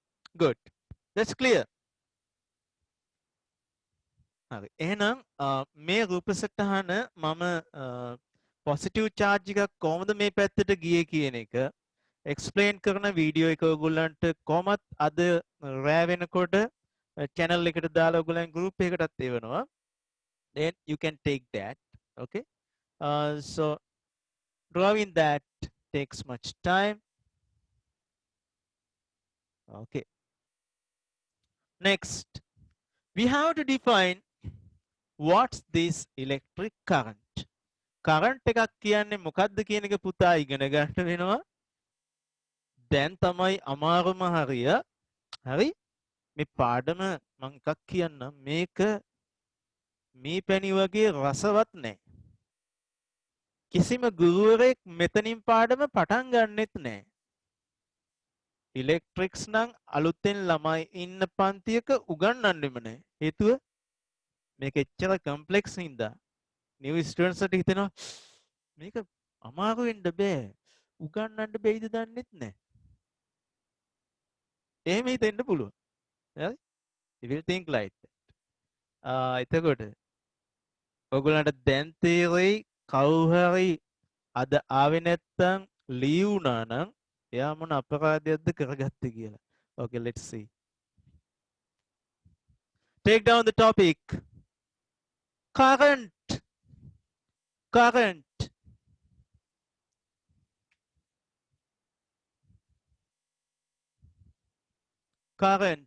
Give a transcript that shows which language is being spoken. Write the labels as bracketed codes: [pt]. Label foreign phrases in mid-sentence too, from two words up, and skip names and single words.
[en] good. That's clear. [si] හරි. එහෙනම් මේ රූප සටහන මම [en] positive charge [si] එකක් කොහොමද මේ පැත්තට ගියේ කියන එක එක්ස්ප්ලেইন කරන වීඩියෝ එක ඔයගොල්ලන්ට කොහොමත් අද රෑ වෙනකොට channel එකට දාලා ඔයගොල්ලන් group එකකටත් එවනවා. [en] Then you can take that. Okay. So drawing that takes much time. Okay. Next, we have to define what's this electric current. [si] Current එකක් කියන්නේ මොකක්ද කියන එක පුතා ඉගෙන ගන්න වෙනවා. දැන් තමයි අමාරුම හරිය. හරි? මේ පාඩම මම එකක් කියන්නම්. මේක මේ පැණි වගේ රසවත් නැහැ. කිසිම ගුරුවරයෙක් මෙතනින් පාඩම පටන් ගන්නෙත් නැහැ. ඉලෙක්ට්‍රික්ස් නම් අලුතෙන් ළමයි ඉන්න පන්තියක උගන්වන්නෙම නැහැ. හේතුව මේක එච්චර කම්ප්ලෙක්ස් හින්දා [en] new students [si] හිතෙනවා මේක අමාරු වෙන්න බෑ. උගන්වන්න බැයිද දන්නෙත් නැහැ. එහෙම හිතෙන්න පුළුවන්. හරි? [en] You will think like that. [si] එතකොට ඔයගොල්ලන්ට දැන් තේරෙයි කවුරු හරි අද ආවේ නැත්තම් ලියුණා නම් එයා මොන අපරාධයක්ද කරගත්තේ කියලා. [en] Okay, let's see. Take down the topic. Current. Current. Current.